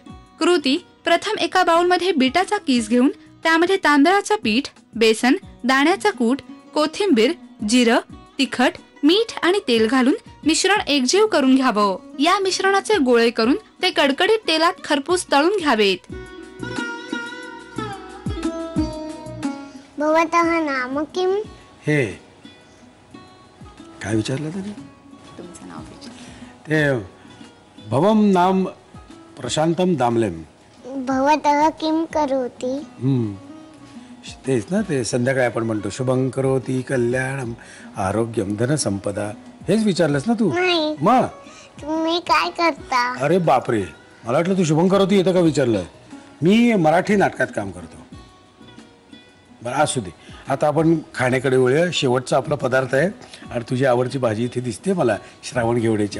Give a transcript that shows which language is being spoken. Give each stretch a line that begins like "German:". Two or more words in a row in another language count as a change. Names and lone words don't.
Marathi: कृती: प्रथम एका बाउलमध्ये बीटाचा किस घेऊन त्यामध्ये तांदळाचं पीठ, बेसन, दाण्याचं कूट, कोथिंबीर, जिरं, तिखट, मीठ आणि तेल घालून मिश्रण एकजीव करून घ्यावं. या मिश्रणाचे गोळे करून ते कडकडीत तेलात खरपूस तळून घ्यावेत.
Sanskrit: भवतः नाम किम?
Marathi: हे काय विचारलं तरी? तुमचं नाव विचार.
Sanskrit: ते भवम नाम प्रशांतम दामलेम. भवतः किम करोति?
Marathi: तेच ना, ते संध्याकाळी आपण म्हणतो
Sanskrit: शुभं करोति कल्याणम आरोग्यम धनसंपदा.
Marathi: हेच विचारलंस ना तू? नाही. मग तुम्ही काय करता? अरे बापरे, मला वाटलं तू शुभंकर होती येतं का विचारलं. मी मराठी नाटकात काम करतो. बरं असू दे, आता आपण खाण्याकडे वळूया. शेवटचा आपला पदार्थ आहे आणि तुझी आवडची भाजी इथे दिसते मला, श्रावण घेवड्याची.